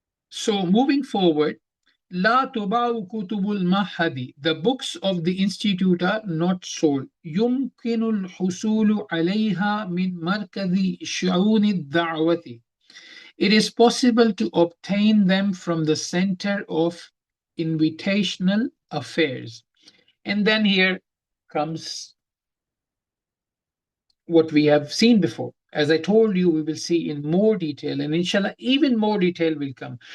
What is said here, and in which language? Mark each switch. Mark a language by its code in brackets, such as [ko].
[en] So moving forward, [ar] لا تباع كتب المعهد. [en] The books of the institute are not sold. [ar] يمكن الحصول عليها من مركز شؤون الدعوة. [en] It is possible to obtain them from the center of invitational affairs. And then here comes what we have seen before. As I told you, we will see in more detail, and inshallah, even more detail will come.